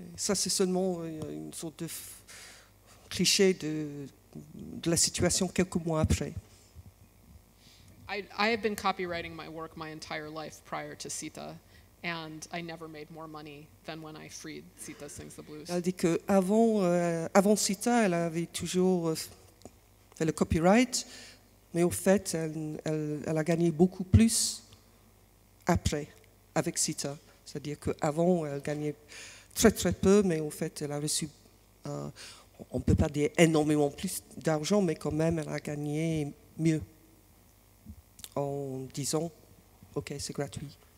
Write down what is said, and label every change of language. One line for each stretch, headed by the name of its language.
French: Ça, c'est seulement une sorte de cliché de la situation quelques mois après.
English: I have been copywriting my work my entire life prior to Sita, and I never made more money than when I freed Sita Sings the Blues.
French: Elle dit qu'avant Sita, elle avait toujours fait le copyright, mais au fait, elle a gagné beaucoup plus après, avec Sita. C'est-à-dire qu'avant, elle gagnait très très peu, mais au fait, elle a reçu, on ne peut pas dire énormément plus d'argent, mais quand même, elle a gagné mieux en disant, OK, c'est gratuit.